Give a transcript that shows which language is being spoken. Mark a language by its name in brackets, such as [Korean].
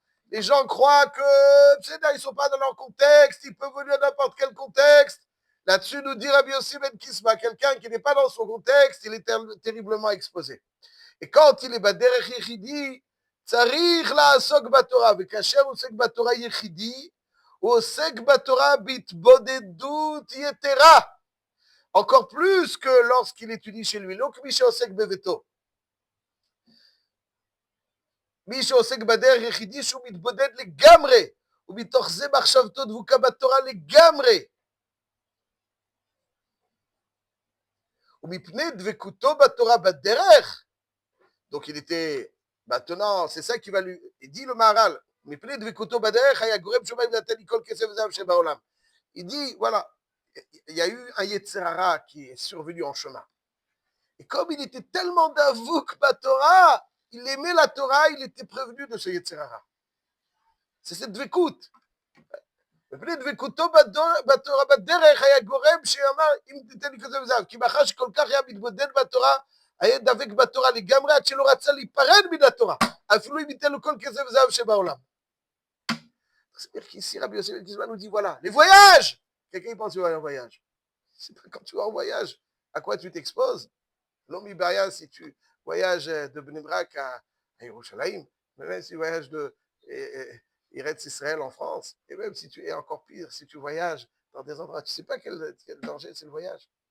[French] Les gens croient que ils ne sont pas dans leur contexte, ils peuvent venir à n'importe quel contexte. Là-dessus, nous dit Rabbi Yossi ben Kisma, quelqu'un qui n'est pas dans son contexte, il est terriblement exposé. Et quand il est [Hebrew] baderech yechidi, tzarich la'asok batorah. וכאשר הוא עוסק בתורה יחידי, הוא עוסק בתורה בהתבודדות יתרה. [French] Encore plus que lorsqu'il étudie chez lui. [Hebrew] Donc, מי שעוסק בביתו. מי שעוסק בדרך יחידי שהוא מתבודד לגמרי, ומתוך זה מחשבתו דבוקה בתורה לגמרי. ומפני דבקותו בתורה בדרך, [French] donc il était, maintenant, c'est ça qui va lui, il dit le Maharal, il dit, voilà, il y a eu un Yetzirara qui est survenu en chemin. Et comme il était tellement d'avouk Torah, il aimait la Torah, il était prévenu de ce Yetzirara. C'est cette dvekout. [Hebrew] מפני דבקותו בתורה בדרך היה גורם שאמר, אם תיתן לי כזה וזהב, כי מאחר שכל כך היה מתבודד בתורה, היה דבק בתורה לגמרי עד שלא רצה להיפרד מן התורה, אפילו אם ייתן לו כל כסף וזהב שבעולם. [French] C'est-à-dire qu'ici, Rabbi Yossi ben Kisma nous dit, voilà, les voyages. Quelqu'un pense qu'il va aller en voyage. C'est pas quand tu vas en voyage, à quoi tu t'exposes. L'homme Ibaria, si tu voyages de Bnei Brak à Yerushalayim, même si tu voyages de Eretz Israël en France, et même si tu es encore pire, si tu voyages dans des endroits, tu ne sais pas quel danger c'est le voyage.